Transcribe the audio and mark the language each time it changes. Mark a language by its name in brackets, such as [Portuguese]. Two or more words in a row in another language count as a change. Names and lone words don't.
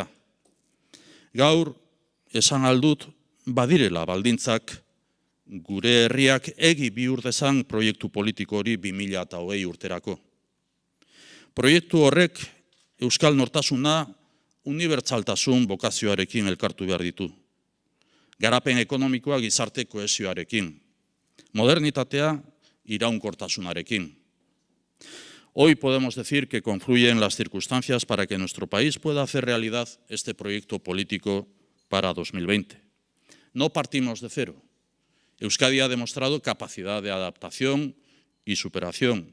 [Basque] Gaur, esan aldut, badirela baldintzak gure herriak egi bihur dezan proiektu politiko hori 2020 urterako. Proiektu horrek euskal nortasuna unibertsaltasun bokazioarekin elkartu behar ditu. Garapen ekonomikoa gizarte kohesioarekin. Modernitatea iraunkortasunarekin. [Spanish] Hoy podemos decir que confluyen las circunstancias para que nuestro país pueda hacer realidad este proyecto político para 2020. No partimos de cero. Euskadi ha demostrado capacidad de adaptación y superación.